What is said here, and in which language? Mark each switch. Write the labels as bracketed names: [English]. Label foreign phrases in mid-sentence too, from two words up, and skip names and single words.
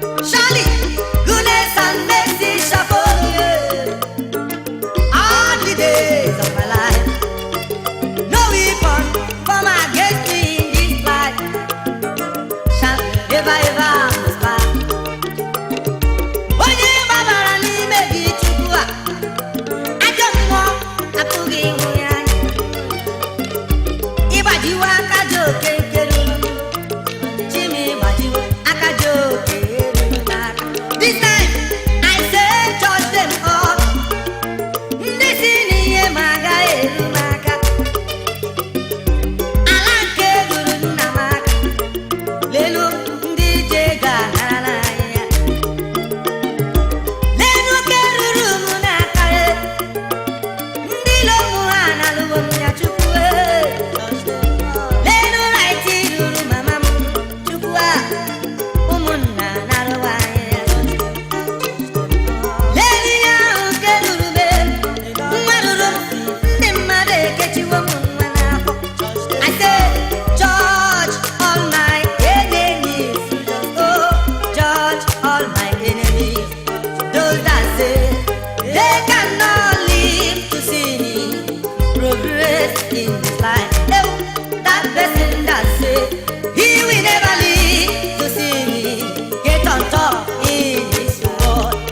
[English] Surely goodness and mercy shall follow me all the days of my life. No weapon formed against me in this life shall ever, ever prosper. [Igbo] Onye gbabara n'ime gị, Chukwu a, ajọ mmụọ apụghị ịhụ ya anya. Ịgbajiwo aka ji oke nke ruru m. Chi m, ịgbajiwo aka ji oke ruru m aka. [English] This time, I say, judge them all. [Igbo] Ndị si n'ihe m agaghị eru m aka. Ala nke ruru nna m aka. Lelu ndị ji ego anara n'anya ya. Lelu nke ruru m n'aka ya. Ndị ilo m ha analụwo m ya, Chukwu, eh. Lelu right ruru mama m, Chukwu a, ụmụnna analụwa anyị ya. Lelu ihe ahụ nke ruru m, eh. Nwa ruru m, ndị mmadụ ekechiwo m nwa n'afọ. [English] I say, judge all my enemies. Oh, judge all my enemies. Those that say they cannot live to see me progress in this life. Eh, that person that say he will never live to see me get on top in this world.